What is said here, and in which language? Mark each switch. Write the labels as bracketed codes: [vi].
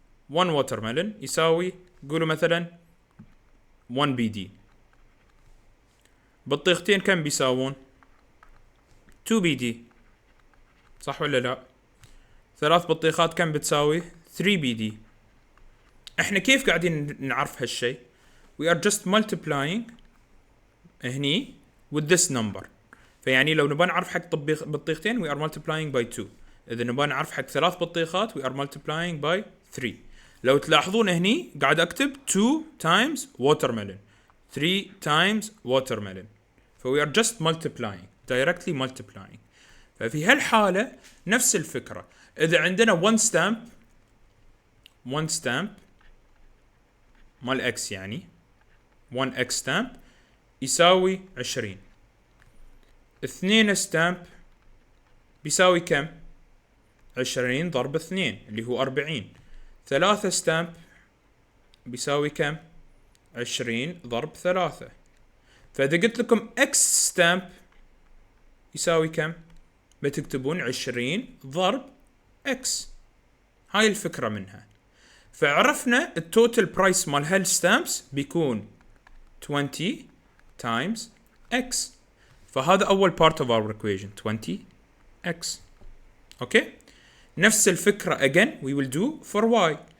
[ar] 1 watermelon يساوي، قولوا مثلا 1 BD. بطيختين كم بيساوون؟ 2 BD، صح ولا لا؟ 3 بطيخات كم بتساوي؟ 3 BD. احنا كيف قاعدين نعرف هالشيء؟ [en] we are just multiplying [ar] هني [en] with this number. [ar] فيعني لو نبغى نعرف حق بطيختين [en] we are multiplying by 2. [ar] اذا نبغى نعرف حق 3 بطيخات [en] we are multiplying by 3. [ar] لو تلاحظون هني قاعد اكتب [en] 2 times watermelon 3 times watermelon. ف we are just multiplying directly multiplying. [ar] ففي هالحالة نفس الفكرة. اذا عندنا 1 stamp مال x يعني 1 x stamp يساوي 20. 2 stamp بيساوي كم؟ 20 ضرب 2 اللي هو 40. 3 stamp بيساوي كم؟ 20 ضرب 3. فإذا قلت لكم x stamp يساوي كم؟ بتكتبون 20 ضرب x. هاي الفكرة منها. فعرفنا التوتال برايس مال هالستامبس بيكون [en] 20 times x. [ar] فهذا أول [en] part of our equation [ar] 20x. أوكي، نفس الفكرة [en] again we will do for y.